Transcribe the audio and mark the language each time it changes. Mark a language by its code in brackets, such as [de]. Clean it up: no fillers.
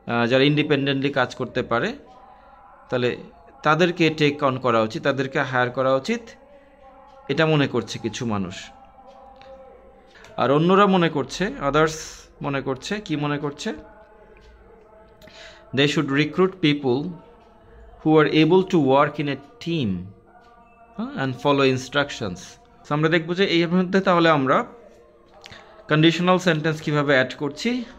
[bn] যারা ইন্ডিপেন্ডেন্টলি কাজ করতে পারে, তাহলে তাদেরকে টেক অন করা উচিত, তাদেরকে হায়ার করা উচিত, এটা মনে করছে কিছু মানুষ। আর অন্যরা মনে করছে, আদার্স মনে করছে, কি মনে করছে? [en] They should recruit people who are able to work in a team and follow instructions. [bn] So আমরা দেখব যে এই মধ্যে তাহলে আমরা কন্ডিশনাল সেন্টেন্স কিভাবে অ্যাড করছি।